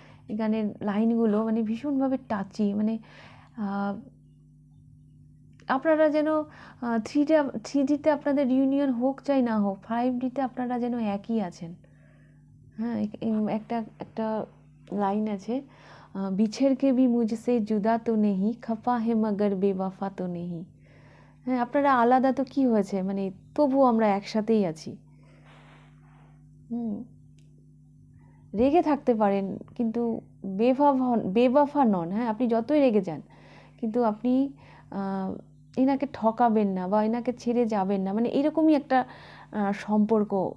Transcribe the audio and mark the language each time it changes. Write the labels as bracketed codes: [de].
[bn] এই গানের লাইনগুলো মানে ভীষণভাবে টাচি, মানে আপনারা যেন 3Dতে আপনাদের ইউনিয়ন হোক চাই না হোক, 5Dতে আপনারা যেন একই আছেন। হ্যাঁ, একটা একটা লাইন আছে, [hi] बिछड़ के भी मुझसे जुदा तो नहीं, खफा है मगर बेवफा तो नहीं। [bn] হ্যাঁ, আপনারা আলাদা তো কি হয়েছে, মানে তবুও আমরা একসাথেই আছি। হুম, রেগে থাকতে পারেন কিন্তু বেবফা নন। হ্যাঁ, আপনি যতই রেগে যান কিন্তু আপনি এনাকে ঠকাবেন না বা এনাকে ছেড়ে যাবেন না, মানে এরকমই একটা সম্পর্ক।